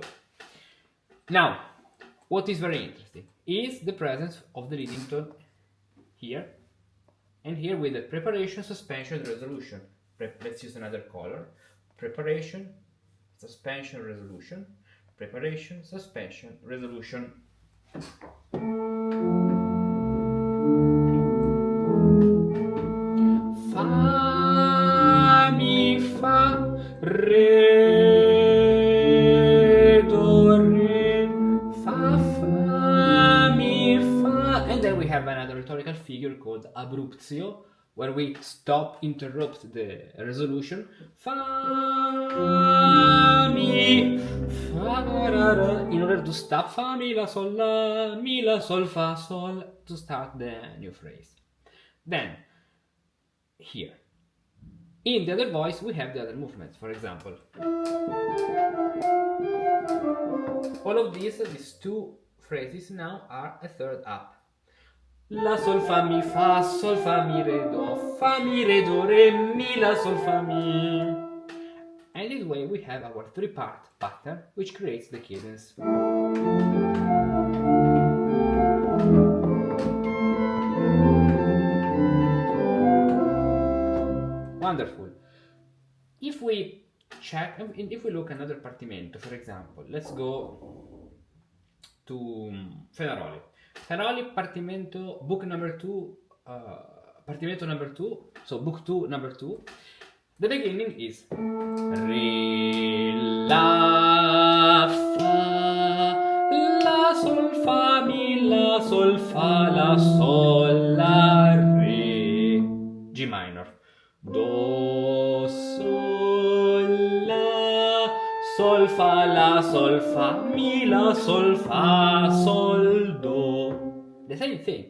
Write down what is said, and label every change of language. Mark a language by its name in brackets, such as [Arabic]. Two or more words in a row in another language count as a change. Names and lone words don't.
[English] Now, what is very interesting is the presence of the leading tone here and here with the preparation, suspension, resolution. Let's use another color. Preparation, suspension, resolution. Preparation, suspension, resolution. Fa, mi, fa, re, do, re, fa, fa, mi, fa. And then we have another rhetorical figure called abruptio, where we interrupt the resolution. Fa, mi, fa, ra, ra, in order to stop fa, mi, la, sol, fa, sol, to start the new phrase. Then, here, in the other voice, we have the other movements. For example, all of these two phrases now are a third up. La, sol, fa, mi, re, do, re, mi, la, sol, fa, mi. And this way we have our three-part pattern which creates the cadence. Wonderful. If we check, if we look another Partimento, for example, let's go to Fenaroli. Chorale, Partimento, book number 2, Partimento number 2, so book 2, number 2. The beginning is Re, La, Fa, La, Sol, Fa, Mi, La, sol, fa, la, sol, la, re, G minor, do, sol, la, sol, fa, la, sol, fa, mi, la, sol, fa, sol, do. The same thing.